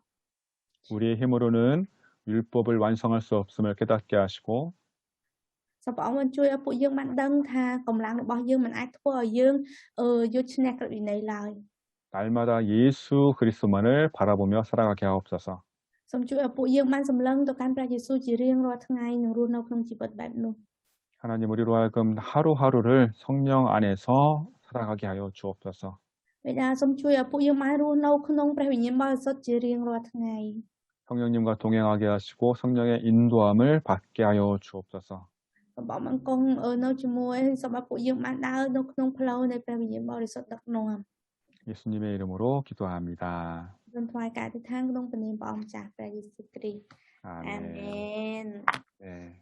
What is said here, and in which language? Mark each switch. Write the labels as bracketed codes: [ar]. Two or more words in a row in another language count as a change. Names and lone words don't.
[ko] 우리의 힘으로는 율법을 완성할 수 없음을 깨닫게 하시고 [km] សូមព្រះអង្គបានជួយឲ្យពួកយើងបានដឹងថាកម្លាំងរបស់យើងមិនអាចធ្វើឲ្យយើងយកឈ្នះក្រឹតវិន័យឡើយ [ko] 날마다 예수 그리스도만을 바라보며 살아가게 하옵소서. [km] សូមជួយឲ្យពួកយើងបានសម្លឹងទៅកាន់ព្រះយេស៊ូវជារៀងរាល់ថ្ងៃនិងរស់នៅក្នុងជីវិតបែបនោះ [ko] 하나님, 우리로 하여금 하루하루를 성령 안에서 살아가게 하여 주옵소서. [km] បិតាសូមជួយឲ្យពួកយើងបានរស់នៅក្នុងព្រះវិញ្ញាណបរិសុទ្ធជារៀងរាល់ថ្ងៃ [ko] 성령님과 동행하게 하시고 성령의 인도함을 받게 하여 주옵소서. [km] សូមព្រះអង្គគង់នៅជាមួយសូមឲ្យពួកយើងបានដើរនៅក្នុងផ្លូវនៃព្រះវិញ្ញាណបរិសុទ្ធដឹកនាំ [ko] 예수님의 이름으로 기도합니다. [km] សូមថ្វាយការអធិដ្ឋានក្នុងព្រះនាមព្រះអង្គម្ចាស់ព្រះយេស៊ូវគ្រីស្ទ [ko] 아멘. [km] អាមែន [ko] 네.